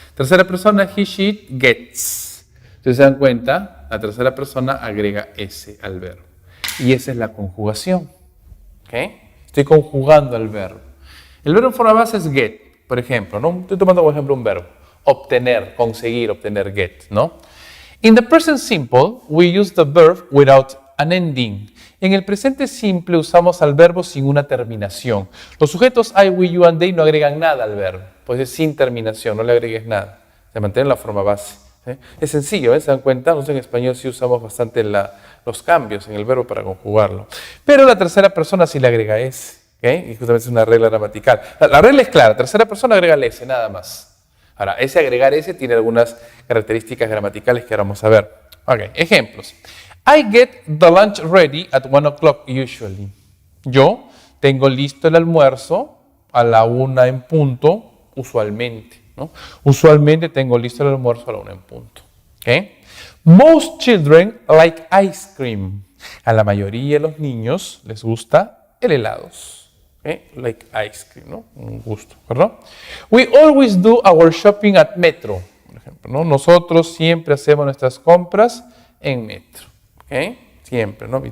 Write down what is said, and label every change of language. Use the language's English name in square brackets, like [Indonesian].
[Spanish] Tercera persona, he, she, gets. Si se dan cuenta, la tercera persona agrega S al verbo. Y esa es la conjugación, ¿ok? Estoy conjugando al verbo. El verbo en forma base es get, por ejemplo, ¿no? Estoy tomando como ejemplo un verbo. Obtener, conseguir, obtener, get, ¿no? [English] In the present simple, we use the verb without an ending. [Spanish] En el presente simple usamos al verbo sin una terminación. Los sujetos I, we, you and they no agregan nada al verbo, pues es sin terminación, no le agregues nada. Se mantiene en la forma base. Es sencillo, ¿se dan cuenta? Nosotros en español sí usamos bastante los cambios en el verbo para conjugarlo. Pero la tercera persona sí le agrega S, ¿okay? Y justamente es una regla gramatical. La regla es clara, tercera persona agrega el S, nada más. Ahora, ese agregar S tiene algunas características gramaticales que ahora vamos a ver. Ok, ejemplos. [English] I get the lunch ready at 1 o'clock usually. [Spanish] Yo tengo listo el almuerzo a la 1 en punto, usualmente, ¿no? Usualmente tengo listo el almuerzo a la 1 en punto. ¿Okay? [English] Most children like ice cream. [Spanish] A la mayoría de los niños les gusta el helado. ¿Okay? [English] Like ice cream, [Spanish] ¿no? Un gusto, ¿verdad? [English] We always do our shopping at Metro, [Spanish] por ejemplo, ¿no? Nosotros siempre hacemos nuestras compras en Metro. ¿Okay? Siempre, ¿no?